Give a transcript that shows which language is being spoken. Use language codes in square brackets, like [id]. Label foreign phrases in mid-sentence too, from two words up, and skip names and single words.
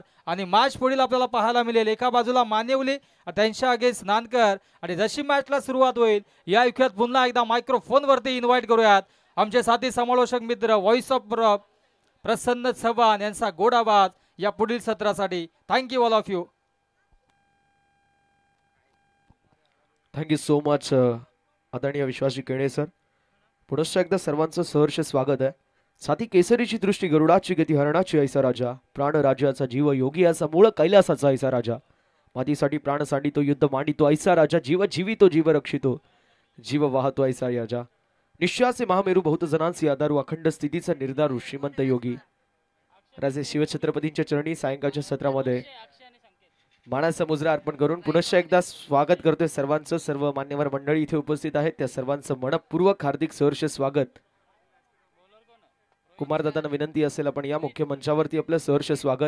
[mr] आणि मॅच पुढील आपल्याला पाहायला मिळेल एका बाजूला मानेवली त्यांच्या अगेन्स्ट नानकर आणि जशी मॅचला सुरुवात होईल या ऐकूयात पुन्हा एकदा मायक्रोफोन वरती इन्व्हाइट करूयात आमचे साथी समालोचक मित्र [en] voice of [mr] प्रसन्न चव्हाण यांचा गोड आवाज या पुढील सत्रासाठी। [en] Thank you all of you. Thank you so much [mr] आदरणीय विश्वासजी केणे सर। पुनश्च एकदा सर्वांचं सहर्ष स्वागत आहे। साथी केसरीची दृष्टी गरुडाची गती हरणाची ऐसा राजा प्राण राज्याचा जीव योगी असा मूळ कैलासाचा ऐसा राजा मातीसाठी प्राण सांडितो युद्ध मांडितो ऐसा राजा जीव जीवितो जीव रक्षितो जीव वाहतो ऐसा राजा निश्वासे महामेरू बहुत जनांसी आधारू अखंड स्थितीचा निर्धारू श्रीमंत योगी राजे शिवछत्रपतींच्या चरणी सायंकाळच्या सत्रामध्ये मानाचा मुजरा अर्पण करून पुनश्च एकदा स्वागत करतोय सर्वांचं। सर्व मान्यवर मंडळी इथे उपस्थित आहेत त्या सर्वांचं मनपूर्वक हार्दिक सहर्ष स्वागत। कुमार दादांना विनंती असेल आपण या मुख्य मंचावरती आपलं सहर्ष स्वागत।